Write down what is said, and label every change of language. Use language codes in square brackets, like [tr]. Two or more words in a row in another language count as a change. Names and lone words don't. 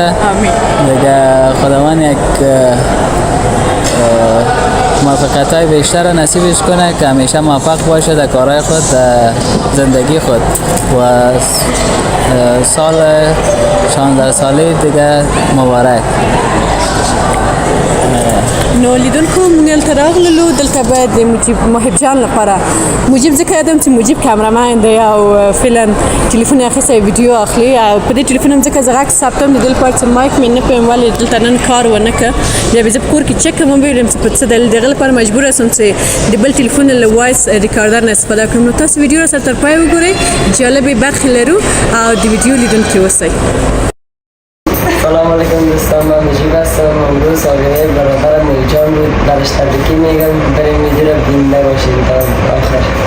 [fa] آمین. دیگه خداوند یک موفقیت‌های بیشتر نصیبش کنه که همیشه موفق باشه در کارهای خود، در زندگی خود و سال 16 ساله دیگه مبارک. [ps] نو لیدونکو موږ دلته راغللو. دلته باید د محب جان لپاره مجیب ځکه یادم چې مجیب کامرامان دی او فعلا تلیفون یې اخیستی ویډیو اخلي او په دې تلیفون هم ځکه زه غږ ثبتوم د دې لپاره چې مایک مې نه پوهیم ولې دلته نن کار ونه کړ. بیا به زه په کور کې چک کوم ویلم چې په څه دلیل د هغه لپاره مجبوره شوم چې د بل تلیفون له [en] voice recorder [ps] نه استفاده کړم. نو تاسو ویډیو را سره تر پای وګورئ. جالبې برخې لرو او د ویډیو لیدونکي اوسئ. [ar] سلام علیکم [fa] دوستان، من مجیب هستم. امروز سالگرد برادرم محب جان بود. درش تبریکی میگم. بریم ویدیو رو بیننده باشید تا آخر.